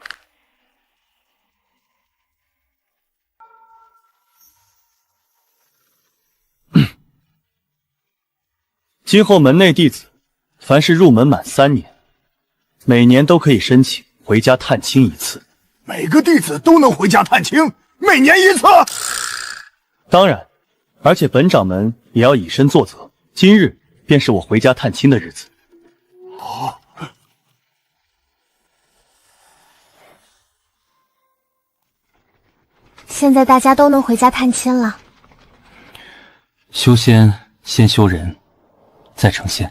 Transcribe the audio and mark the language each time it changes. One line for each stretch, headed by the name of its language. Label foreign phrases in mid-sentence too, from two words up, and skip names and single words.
Chinese: 今後門內弟子，凡是入門滿3年，每年都可以申請回家探親一次。每個弟子都能回家探親，每年一次？當然，而且本掌門也要以身作則。今日便是我回家探親的日子。哦。現在大家都能回家探親了。修仙先修人，再成仙。